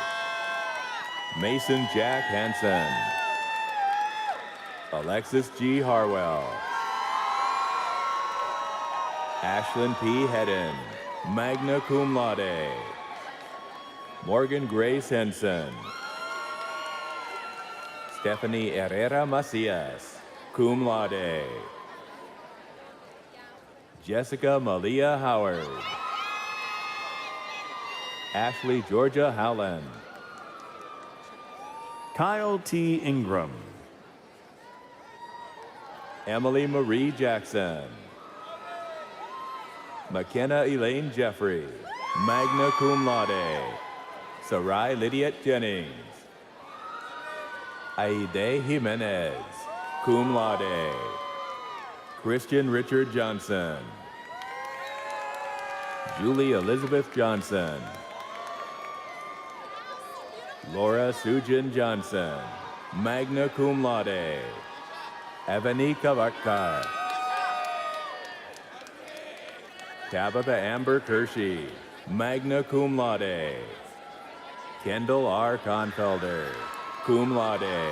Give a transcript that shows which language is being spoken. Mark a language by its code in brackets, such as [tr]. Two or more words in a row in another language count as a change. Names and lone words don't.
[en] Mason Jack Hansen. Alexis G. Harwell. Ashlyn P. [la] Hedden, magna cum laude. [en] Morgan Grace Henson. Stephanie Herrera Macias, [la] cum laude. [en] Jessica Malia Howard. Ashley Georgia Howland. Kyle T. Ingram. Emily Marie Jackson. McKenna Elaine Jeffrey, [la] magna cum laude. [en] Sarai Lydiette Jennings. Aide Jimenez, [la] cum laude. [en] Christian Richard Johnson. Julie Elizabeth Johnson. Laura Sujin Johnson, [la] magna cum laude. [en] Evany Kavatkar. Tabitha Amber Kershey, [la] magna cum laude. [en] Kendall R. Confelder, [la] cum laude.